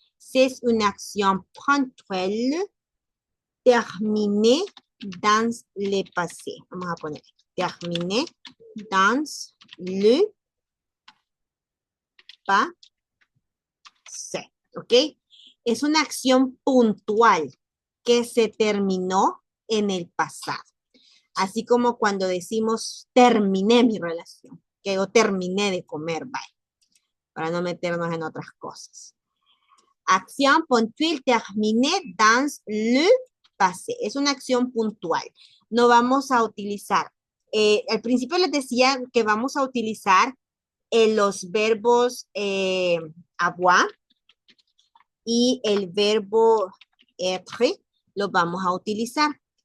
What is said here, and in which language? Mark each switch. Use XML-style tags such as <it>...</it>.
<fr>C'est une action ponctuelle terminée dans le passé.</fr> <es>Vamos a poner</es> <fr>terminée dans le passé.</fr> <es>¿Ok? Es una acción puntual que se terminó en el pasado. Así como cuando decimos terminé mi relación, que yo terminé de comer, bye, para no meternos en otras cosas. Acción puntual</es> <fr>terminée dans le passé.</fr> <es>Es una acción puntual. No vamos a utilizar, al principio les decía que vamos a utilizar los verbos avoir y el verbo être, los vamos a utilizar.</es>